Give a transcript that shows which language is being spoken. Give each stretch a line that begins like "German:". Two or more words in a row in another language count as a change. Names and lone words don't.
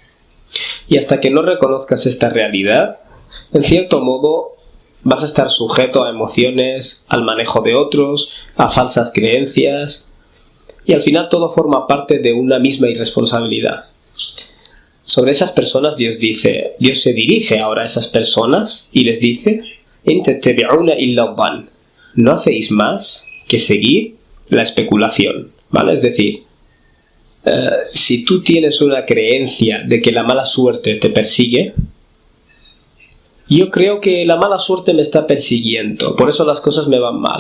Spanish: Y hasta que no reconozcas esta realidad, en cierto modo vas a estar sujeto a emociones, al manejo de otros, a falsas creencias, y al final todo forma parte de una misma irresponsabilidad. Sobre esas personas Dios se dirige ahora a esas personas y les dice,
Arabic: "إن تتبعون إلا الظن",
Spanish: no hacéis más que seguir la especulación, ¿vale? Es decir, si tú tienes una creencia de que la mala suerte te persigue, Yo creo que la mala suerte me está persiguiendo, por eso las cosas me van mal.